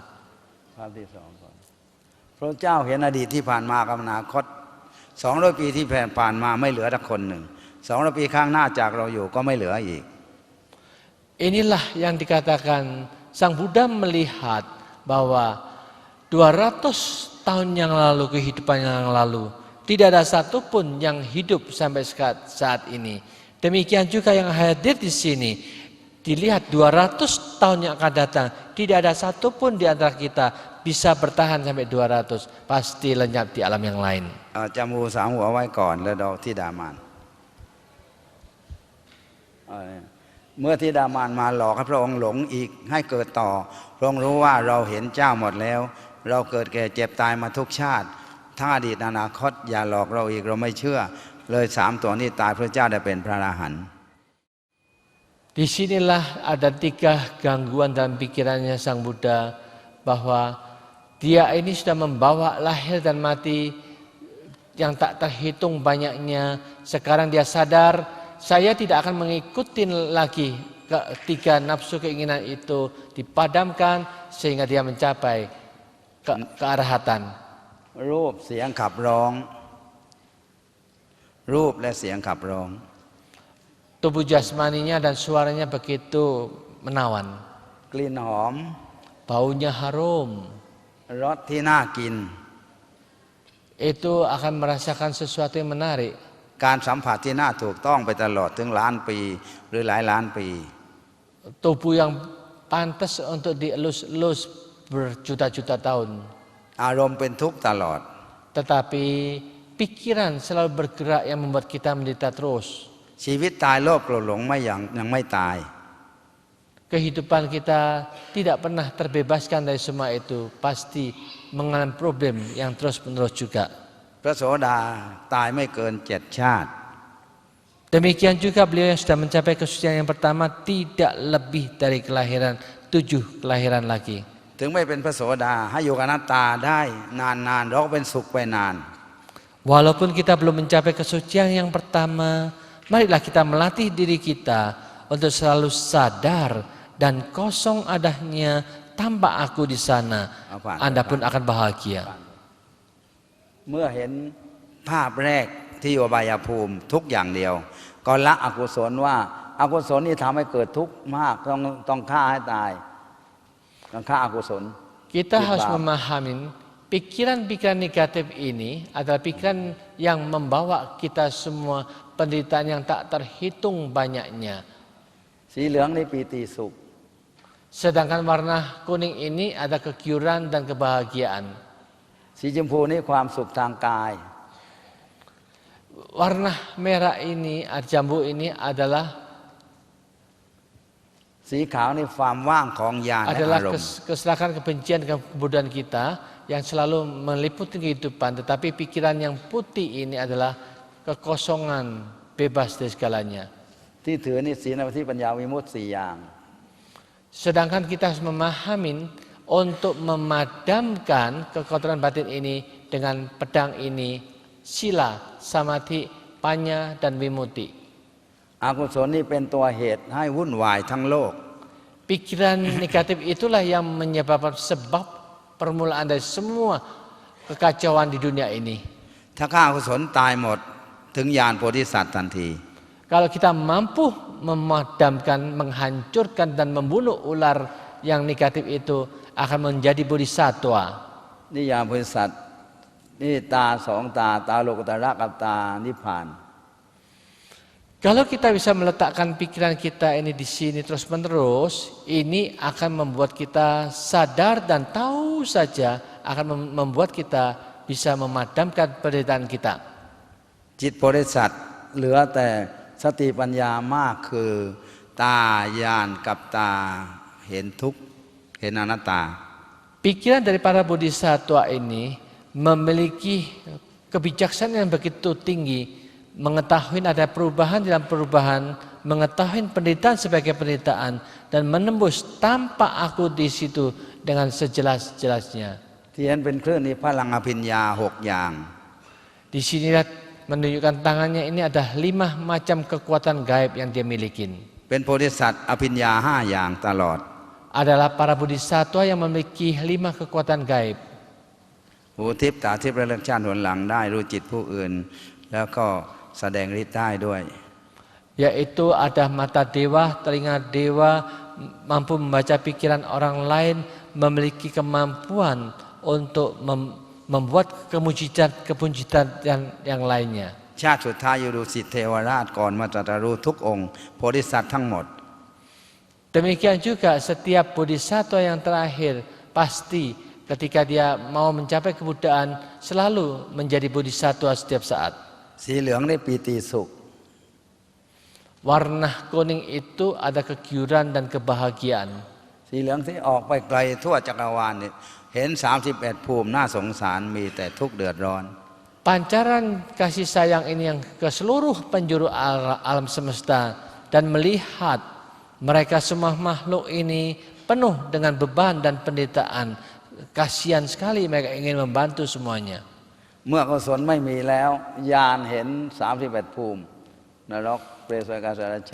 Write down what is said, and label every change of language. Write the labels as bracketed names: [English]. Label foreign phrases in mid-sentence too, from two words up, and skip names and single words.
[Thai] ภาพที่สองก่อนพระเจ้าเห็นอดีตที่ผ่านมากับอนาคต200 ปีที่ผ่านมาไม่เหลือสักคนหนึ่ง200 ปีข้างหน้าจากเราอยู่ก็ไม่เหลืออีก [Indonesian] Inilah yang dikatakan Sang Buddha melihat bahwa 200 tahun yang lalu, kehidupan yang lalu, tidak ada satupun yang hidup sampai saat ini. Demikian juga yang hadir di sini, dilihat 200 tahun yang akan datang, tidak ada satupun di antara kita bisa bertahan sampai 200, pasti lenyap di alam yang lain. [Thai] จำงูสามหัวไว้ก่อนแล้วเราที่ดามานเมื่อที่ดามานมาหลอกให้พระองค์หลงอีกให้เกิดต่อพระองค์รู้ว่าเราเห็นเจ้าหมดแล้วเราเกิดแก่เจ็บตายมาทุกชาติทั้งอดีตอนาคตอย่าหลอกเราอีกเราไม่เชื่อเลย3 ตัวนี้ตายพระเจ้าได้เป็นพระอรหันต์ [Indonesian] Disinilah ada 3 gangguan dalam pikirannya Sang Buddha, bahwa dia ini sudah membawa lahir dan mati yang tak terhitung banyaknya. Sekarang dia sadar, saya tidak akan mengikuti lagi ketika nafsu keinginan itu dipadamkan sehingga dia mencapai kearahatan. [Thai] รูปเสียงขับร้องรูปและเสียงขับร้อง [Indonesian] Tubuh jasmaninya dan suaranya begitu menawan. [Thai] กลิ่นหอม [Indonesian] Baunya harum. [Thai] รสที่น่ากิน [Indonesian] Itu akan merasakan sesuatu yang menarik. [Thai] การสัมผัสที่น่าถูกต้องไปตลอดถึงล้านปีหรือหลายล้านปี [Indonesian] Tubuh yang pantas untuk dielus-elus berjuta-juta tahun. [Thai] อารมณ์เป็นทุกข์ตลอด [Indonesian] Tetapi pikiran selalu bergerak yang membuat kita menderita terus. [Thai] ชีวิตตายโลภโกรธหลงไม่ยังไม่ตาย [Indonesian] Kehidupan kita tidak pernah terbebaskan dari semua itu. Pasti mengalami problem yang terus-menerus juga. [Thai] พระโสดาตายไม่เกิน7 ชาติ [Indonesian] Demikian juga beliau yang sudah mencapai kesucian yang pertama tidak lebih dari kelahiran 7 kelahiran lagi. [Thai] ถึงไม่เป็นพระโสดาให้อยู่กับอนัตตาได้นานๆเราก็เป็นสุขไปนาน [Indonesian] Walaupun kita belum mencapai kesucian yang pertama, marilah kita melatih diri kita untuk selalu sadar dan kosong adanya tanpa aku di sana. Anda pun akan bahagia. [Thai] เมื่อเห็นภาพแรกที่อยู่อบายภูมิทุกอย่างเดียวก็ละอกุศลว่าอกุศลนี่ทำให้เกิดทุกข์มากต้องฆ่าให้ตายต้องฆ่าอกุศล [Indonesian] Kita harus memahami pikiran-pikiran negatif ini adalah pikiran yang membawa kita semua penderitaan yang tak terhitung banyaknya. [Thai] สีเหลืองนี่ปีติสุข [Indonesian] Sedangkan warna kuning ini ada kegiuran dan kebahagiaan. [Thai] สีชมพูนี่ความสุขทางกาย [Indonesian] Warna merah ini, jambu ini adalah [Thai] สีขาวนี่ความว่างของญาณและ [Indonesian] adalah [Thai] อารมณ์ [Indonesian] kesalahan, kebencian, dan kebodohan kita yang selalu meliputi kehidupan. Tetapi pikiran yang putih ini adalah kekosongan, bebas dari segalanya. [Thai] ที่ถือนี่ศีลสมาธิปัญญาวิมุตติ4 อย่าง [Indonesian] Sedangkan kita harus memahami untuk memadamkan kekotoran batin ini dengan pedang ini, sila, samadhi, panya, dan vimutti. [Thai] อกุศลนี่เป็นตัวเหตุให้วุ่นวายทั้งโลก [Indonesian] Pikiran negatif itulah yang menyebabkan sebab permulaan dari semua kekacauan di dunia ini. [Thai] ถ้าฆ่าอกุศลตายหมดถึงญาณโพธิสัตว์ทันที [Indonesian] Kalau kita mampu memadamkan, menghancurkan dan membunuh ular yang negatif itu, akan menjadi bodhisattva. [Thai] นี่ญาณโพธิสัตว์นี่ตา2 ตาตาโลกุตระกับตานิพพาน [Indonesian] Kalau kita bisa meletakkan pikiran kita ini di sini terus-menerus, ini akan membuat kita sadar dan tahu saja akan membuat kita bisa memadamkan penderitaan kita. [Thai] จิตบริสัทธิ์เหลือแต่สติปัญญามากคือตาญาณกับตาเห็นทุกข์เห็นอนัตตา [Indonesian] Pikiran dari para bodhisattva ini memiliki kebijaksanaan yang begitu tinggi, mengetahui ada perubahan dalam perubahan, mengetahui penderitaan sebagai penderitaan, dan menembus tanpa aku di situ dengan sejelas-jelasnya. [Thai] ที่เห็นเป็นคลื่นนี้พลังอภิญญา6อย่าง [Indonesian] Di sini menunjukkan tangannya ini ada 5 macam kekuatan gaib yang dia miliki. [Thai] เป็นโพธิสัตว์อภิญญา5อย่างตลอด [Indonesian] Adalah para bodhisattva yang memiliki 5 kekuatan gaib. [Thai] หูทิพย์ตาทิพย์ระลึกชาติหนหลังได้รู้จิตผู้อื่น แล้วก็แสดงฤทธิ์ได้ด้วย [Indonesian] Yaitu ada mata dewa, telinga dewa, mampu membaca pikiran orang lain, memiliki kemampuan untuk membuat kemujidan yang lainnya. [Thai] ชาติสุดท้ายอยู่ดุสิตเทวราชก่อนมาตรัสรู้ทุกองค์โพธิสัตว์ทั้งหมด [Indonesian] Demikian juga setiap bodhisattva yang terakhir pasti ketika dia mau mencapai kebudayaan selalu menjadi bodhisattva setiap saat. [Thai] สีเหลืองได้ปีติสุข [Indonesian] Warna kuning itu ada kegiuran dan kebahagiaan. [Thai] สีเหลืองที่ออกไปไกลทั่วจักรวาลเนี่ยเห็น31ภูมิน่าสงสารมีแต่ทุกข์เดือดร้อน [Indonesian] Pancaran kasih sayang ini yang ke seluruh penjuru alam semesta dan melihat mereka semua makhluk ini penuh dengan beban dan penderitaan. Kasihan sekali mereka ingin membantu semuanya. [Thai] เมื่อกุศลไม่มีแล้วญาณเห็น31ภูมินรกเปรตอสุรกายสัตว์เดรัจฉาน